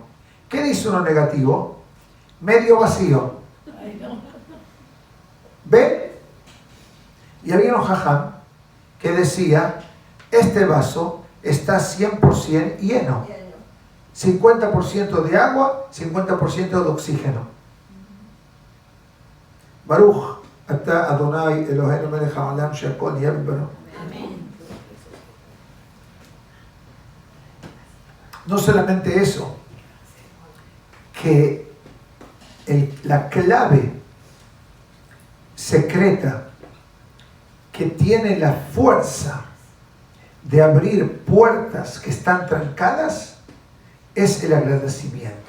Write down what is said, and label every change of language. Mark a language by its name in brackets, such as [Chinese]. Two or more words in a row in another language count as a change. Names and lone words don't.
[Spanish] ¿Qué dice uno negativo? Medio vacío. ¿Ven? Y había un jajam que decía, este vaso está 100% lleno. 50% de agua, 50% de oxígeno. [Hebrew] ברוך, אתה אדוני אלהינו מלך העולם שהכל נהיה בדברו. [Spanish] No solamente eso, que la clave secreta que tiene la fuerza de abrir puertas que están trancadas es el agradecimiento.